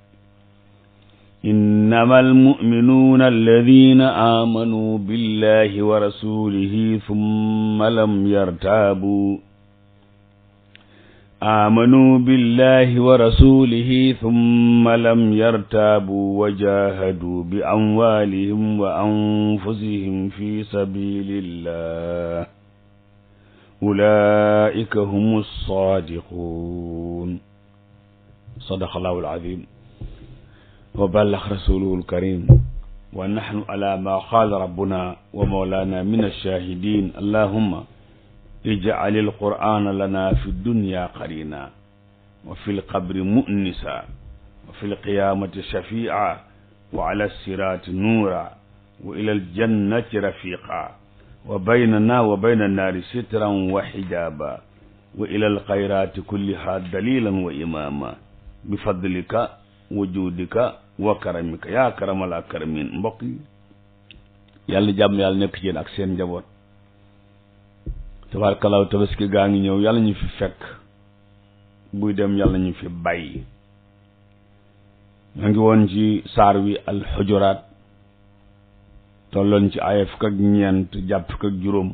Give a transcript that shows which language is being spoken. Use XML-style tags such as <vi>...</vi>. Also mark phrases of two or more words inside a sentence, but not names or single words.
<ar>إنما المؤمنون الذين آمنوا بالله ورسوله ثم لم يرتابوا وجاهدوا بأموالهم وأنفسهم في سبيل الله أولئك هم الصادقون. صدق الله العظيم وبلغ رسوله الكريم ونحن على ما قال ربنا ومولانا من الشاهدين. اللهم اجعل القرآن لنا في الدنيا قرينا وفي القبر مؤنسا وفي القيامة شفيعا وعلى الصراط نورا وإلى الجنة رفيقا وبيننا وبين النار سترا وحجابا وإلى الخيرات كلها دليلا وإماما بفضلك وجودك وكرمك يا أكرم الأكرمين.</ar> <wo>mbokk yi yàlla jàmm yàlla nekk ci yéen ak seen njaboot. tabaarkallaahu tabaski gaa ngi ñëw yàlla ñu fi fekk buy dem yàlla ñu fi bàyyi. ñoo ngi woon ci saar wi alxujuraat tolloon ci aaya fukk ak ñeent jàpp fukk ak juróom.</wo>